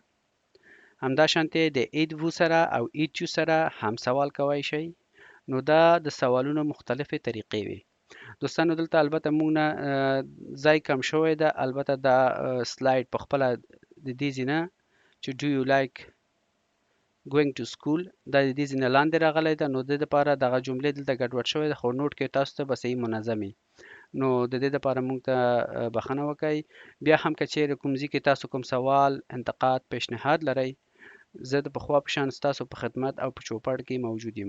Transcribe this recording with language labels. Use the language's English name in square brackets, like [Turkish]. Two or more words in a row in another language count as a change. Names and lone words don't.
[Pashto] همداشانتې د ایت وو سره او ایت یو سره هم سوال کوی شئ. نو دا د سوالونو مختلفې طریقې وي. دوستانو دلته البته موږ نه ځای کم شوی ده. البته دا سلاید په خپله د دې ځای نه چې [English] do you like going to school [Pashto] دا د دې ځای نه لاندې راغلی ده. نو د دې دپاره دغه جملې دلته ګډوډ شوی ده، خو نوټ کې تاسو ته به صحیح منظمې. نو د دې دپاره موږ ته بخښنه وکئ. بیا هم که چیرې کوم ځای کې تاسو کوم سوال، انتقاد، پیشنهاد لرئ، زه د پخوا په شان ستاسو په خدمت او په چوپړ کې موجود یم.